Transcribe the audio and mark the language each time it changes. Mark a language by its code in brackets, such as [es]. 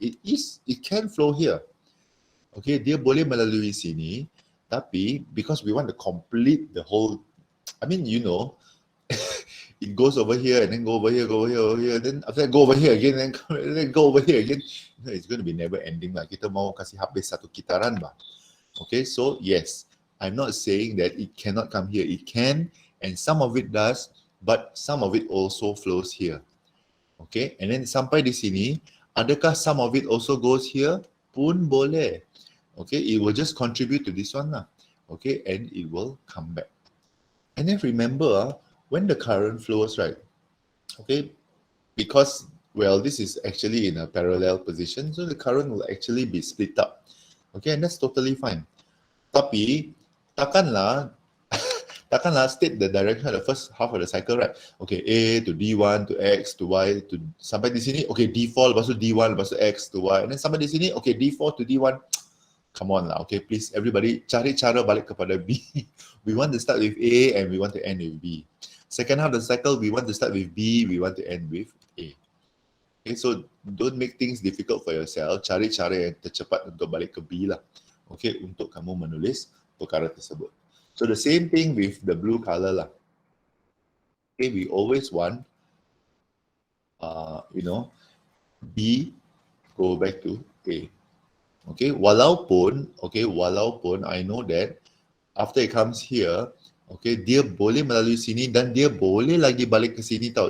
[en] It can flow here. Okay, [ms] dia boleh melalui sini, tapi [en] because we want to complete the whole, I mean, you know, it goes over here and then go over here, then after that go over here again, and then go over here again. You know, it's going to be never ending lah. [ms] Kita mau kasih habis satu kitaran bah. [en] Okay, so yes, I'm not saying that it cannot come here. It can, and some of it does, but some of it also flows here. Okay, and then [ms] sampai di sini, adakah [en] some of it also goes here? [ms] Pun boleh. [en] Okay, it will just contribute to this one lah. Okay, and it will come back. And then remember, when the current flows, right? Okay, because, well, this is actually in a parallel position, so the current will actually be split up. Okay, and that's totally fine. [ms] Tapi, takkanlah [en] state the direction of the first half of the cycle, right? Okay, A to D1 to X to Y to, [ms] sampai di sini, [en] okay, D4 [ms] lepas tu [en] D1 lepas tu X to Y, and then sampai di sini, okay, D4 to D1. Come on lah, okay, please, everybody, [ms] cari cara balik kepada B. [en] We want to start with A and we want to end with B. Second half of the cycle, we want to start with B, we want to end with A. Okay, so don't make things difficult for yourself. [ms] Cari cara yang tercepat untuk balik ke B lah. [en] Okay, untuk kamu menulis perkara tersebut. So the same thing with the blue color lah. Okay, we always want, you know, B go back to A. [ms] Okay, walaupun [en] I know that after it comes here, [ms] okay, dia boleh melalui sini dan dia boleh lagi balik ke sini tau.